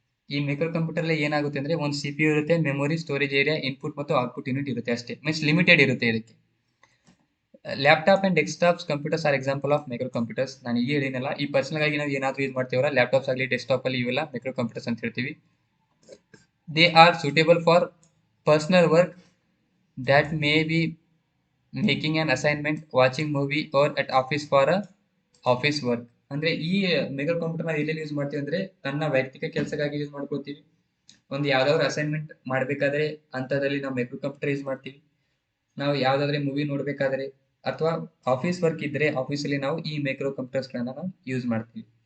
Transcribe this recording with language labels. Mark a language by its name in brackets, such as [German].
[Kannada] ಈ micro computer ಅಲ್ಲಿ ಏನಾಗುತ್ತೆ ಅಂದ್ರೆ ಒಂದು ಸಿಪಿಯು ಇರುತ್ತೆ, ಮೆಮೊರಿ, ಸ್ಟೋರೇಜ್ ಏರಿಯಾ, ಇನ್ಪುಟ್ ಮತ್ತು ಔಟ್ಪುಟ್ ಯೂನಿಟ್ ಇರುತ್ತೆ ಅಷ್ಟೇ. ಮೀನ್ಸ್ ಲಿಮಿಟೆಡ್ ಇರುತ್ತೆ ಇದಕ್ಕೆ. [English] Laptop and desktops computers are example of micro computers. [Kannada] ನಾನು ಈಗ ಹೇಳಿನಲ್ಲ, ಈ ಪರ್ಸನಲ್ ಆಗಿ ನಾವು ಏನಾದ್ರು ಯೂಸ್ ಮಾಡ್ತೀವಲ್ಲ ಲ್ಯಾಪ್ಟಾಪ್ಸ್ ಆಗಲಿ ಡೆಸ್ಕ್ಟಾಪ್ ಅಲ್ಲಿ, ಇವೆಲ್ಲ ಮೈಕ್ರೋ ಕಂಪ್ಯೂಟರ್ಸ್ ಅಂತ ಹೇಳ್ತೀವಿ. [English] They are suitable for personal work that may be making an assignment, watching movie or at office for a office work. [Kannada] ಅಂದ್ರೆ ಈ ಮೈಕ್ರೋ ಕಂಪ್ಯೂಟರ್ ನಾವು ಎಲ್ಲೆಲ್ಲಿ ಯೂಸ್ ಮಾಡ್ತೀವಿ ಅಂದ್ರೆ ನನ್ನ ವೈಯಕ್ತಿಕ ಕೆಲಸಕ್ಕಾಗಿ ಯೂಸ್ ಮಾಡ್ಕೊಳ್ತೀವಿ. ಒಂದು ಯಾವ್ದಾದ್ರು ಅಸೈನ್ಮೆಂಟ್ ಮಾಡಬೇಕಾದ್ರೆ ಅಂತದ್ರಲ್ಲಿ ನಾವು ಮೈಕ್ರೋ ಕಂಪ್ಯೂಟರ್ ಯೂಸ್ ಮಾಡ್ತೀವಿ. ನಾವು ಯಾವ್ದಾದ್ರೆ ಮೂವಿ ನೋಡ್ಬೇಕಾದ್ರೆ ಅಥವಾ ಆಫೀಸ್ ವರ್ಕ್ ಇದ್ರೆ ಆಫೀಸಲ್ಲಿ ನಾವು ಈ ಮೈಕ್ರೋ ಕಂಪ್ಯೂಟರ್ಸ್ ಗಳನ್ನ ನಾವು ಯೂಸ್ ಮಾಡ್ತೀವಿ.